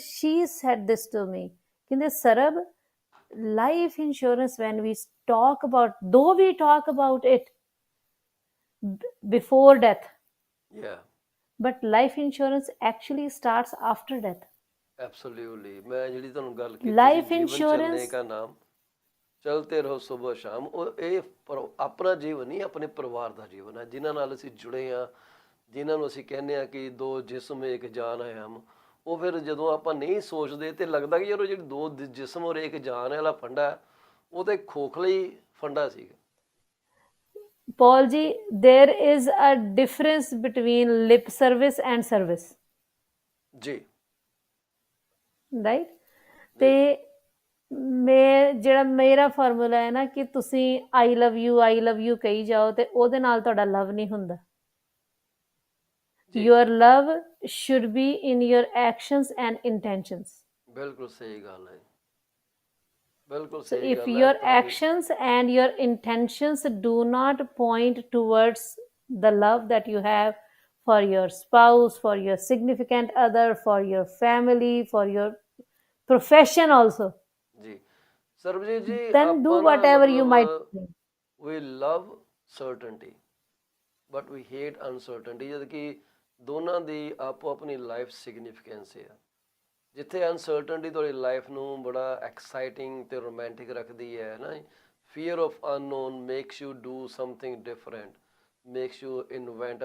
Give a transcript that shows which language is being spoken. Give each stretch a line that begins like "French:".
English: She said this to me,
Hindi: कहते
English: Sarab, life insurance, when we talk about, though we talk about it before death, Yeah but life insurance actually starts after death.
Punjabi: absolutely। ਮੈਂ ਜਿਹੜੀ ਤੁਹਾਨੂੰ ਗੱਲ ਕੀਤੀ ਸੀ,
English: Life
Hindi: ਜੀਵਨ ਚੱਲਨੇ
English: insurance,
Hindi: का नाम, ਚਲਤੇ ਰਹੋ ਸੁਬਹ ਸ਼ਾਮ,
Punjabi: ਉਹ ਇਹ ਆਪਣਾ ਜੀਵਨ ਨਹੀਂ, ਆਪਣੇ ਪਰਿਵਾਰ ਦਾ ਜੀਵਨ ਹੈ, ਜਿਨ੍ਹਾਂ ਨਾਲ ਅਸੀਂ ਜੁੜੇ ਹਾਂ, ਜਿਨ੍ਹਾਂ ਨੂੰ ਅਸੀਂ ਕਹਿੰਦੇ ਹਾਂ ਕਿ ਦੋ ਜਿਸਮ ਇੱਕ ਜਾਨ ਹੈ ਹਮ। ਉਹ ਫਿਰ ਜਦੋਂ ਆਪਾਂ ਨਹੀਂ ਸੋਚਦੇ ਤੇ ਲੱਗਦਾ ਕਿ ਯਾਰ ਉਹ ਜਿਹੜੀ ਦੋ ਜਿਸਮ ਔਰ ਇੱਕ ਜਾਨ ਵਾਲਾ ਫੰਡਾ ਹੈ, ਉਹ ਤਾਂ ਇੱਕ ਖੋਖਲਾ ਹੀ ਫੰਡਾ ਸੀਗਾ।
English: Paul ji, there is a difference between lip service and service,
Punjabi: ਜੀ
English: right?
Punjabi: ਤੇ ਮੈਂ ਜਿਹੜਾ ਮੇਰਾ ਫਾਰਮੂਲਾ ਹੈ ਨਾ ਕਿ ਤੁਸੀਂ
English: I love you
Punjabi: ਕਹੀ ਜਾਓ ਤੇ ਉਹਦੇ ਨਾਲ ਤੁਹਾਡਾ ਲਵ ਨਹੀਂ ਹੁੰਦਾ। ਜੀ
English: your love should be in your actions and intentions.
Punjabi: ਬਿਲਕੁਲ ਸਹੀ ਗੱਲ ਹੈ, ਬਿਲਕੁਲ
English: So
Punjabi: ਸਹੀ
English: if
Punjabi: ਗੱਲ ਹੈ
English: your
Punjabi: ਤੁਹਾਡੀ।
English: actions and your intentions do not point towards the love that you have for your spouse, for your significant other, for your family, for your profession also,
Punjabi: ਜੀ ਸਰਬਜੀਤ ਜੀ,
English: then do
Punjabi: ਆਪਾਂ ਨਾ
English: whatever you
Punjabi: ਮਤਲਬ
English: might think. We love ਸਰਟਨਟੀ but we hate uncertainty,
Punjabi: ਜਦ ਕਿ ਦੋਨਾਂ ਦੀ ਆਪੋ ਆਪਣੀ ਲਾਈਫ ਸਿਗਨੀਫੀਕੈਂਸ ਹੈ। ਜਿੱਥੇ ਅਨਸਰਟਨਟੀ ਤੁਹਾਡੀ ਲਾਈਫ ਨੂੰ ਬੜਾ ਐਕਸਾਈਟਿੰਗ ਤੇ ਰੋਮਾਂਟਿਕ ਰੱਖਦੀ ਹੈ ਨਾ,
English: Fear of unknown makes you do something different, makes you invent.